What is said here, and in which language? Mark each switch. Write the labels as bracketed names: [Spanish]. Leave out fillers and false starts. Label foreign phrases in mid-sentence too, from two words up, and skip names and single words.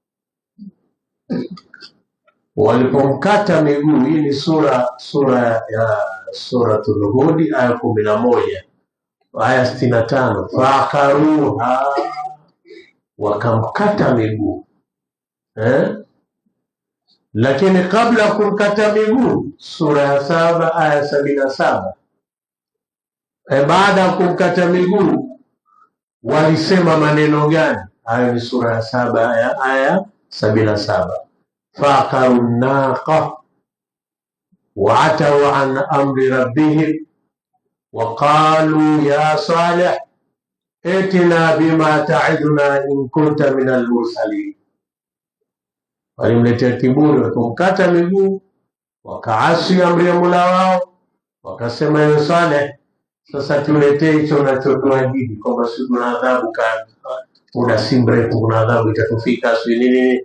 [Swahili] Walipomkata miguu, hii ni sura ya Suratul Hud aya 11 aya 65, faakaruha, wakamkata miguu. Lakini kabla kumkata miguu, sura ya 7 aya 77, baada ya kumkata miguu walisema maneno gani? Hayo ni sura ya 7 aya 77, [Arabic] فعقروا الناقة وعتوا عن أمر ربهم وقالوا يا صالح ائتنا بما تعدنا إن كنت من المرسلين. [Swahili] Walimletea kiburi, wakamkata miguu, wakaasi amri ya Mola wao, wakasema ya Saleh, sasa tuletee hicho unachotuahidi kwamba sisi tuna adhabu kali, muda si mrefu kuna adhabu itatufika, si nini.